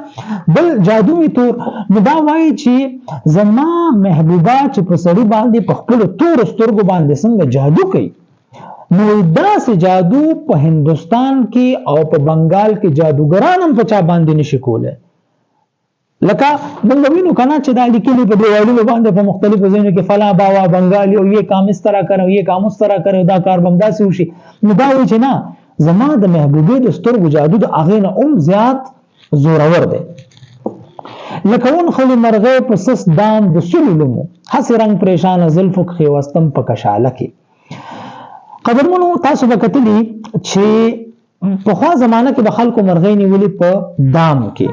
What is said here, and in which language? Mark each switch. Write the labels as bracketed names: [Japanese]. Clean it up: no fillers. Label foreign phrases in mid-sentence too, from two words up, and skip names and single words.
[Pashto] بل جادو می تور، نو دا وایي چې زما محبوبه چې په سړي باندې په خپل تور سترګو باندې څنګه جادو کوي، نو داسې جادو په هندستان کې او په بنگال کې جادوګران هم په چا باندې نشي کوله. لکه موږ وینو کنه چې دا لیکلي په دیوالونو باندې په مختلفو ځایونو کې فلا باوا بنگالی او [Urdu] یہ کام اس طرح کرو یہ کام اس طرح کرو [Pashto] دا کار بم داسې وشي. نو دا وایي چې نه، زما د محبوبې د سترګو جادو د هغې نه هم زیات زورور دی. لکه اون خلی مرغې په سس دام د سلو لمو، هسې رنګ پریشانه زلفو کښې وستم په کشاله کې. قدرمنو تاسو به کتلی چې پخوا زمانه کې به خلکو مرغۍ نیولې په دام کې.